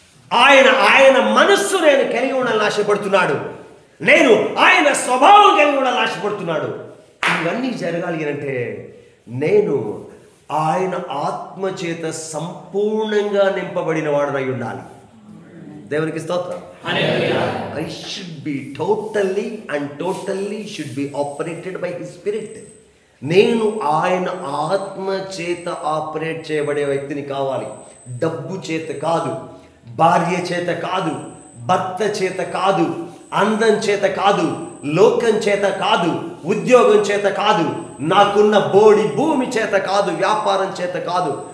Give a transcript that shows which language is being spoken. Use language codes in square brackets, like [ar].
[te] ఆయన మనస్సు నేను కలిగి ఉండాలని ఆశపడుతున్నాడు. నేను ఆయన స్వభావం కలిగి ఉండాలని ఆశపడుతున్నాడు. ఇవన్నీ జరగాలి అంటే నేను ఆయన ఆత్మ చేత సంపూర్ణంగా నింపబడిన వాడనై ఉండాలి. దేవునికి స్తోత్రం. [en] I should be totally should be operated by his spirit. [te] నేను ఆయన ఆత్మ చేత ఆపరేట్ చేయబడే వ్యక్తిని కావాలి. డబ్బు చేత కాదు, భార్య చేత కాదు, భర్త చేత కాదు, అందం చేత కాదు, లోకం చేత కాదు, ఉద్యోగం చేత కాదు, నాకున్న బోడి భూమి చేత కాదు, వ్యాపారం చేత కాదు.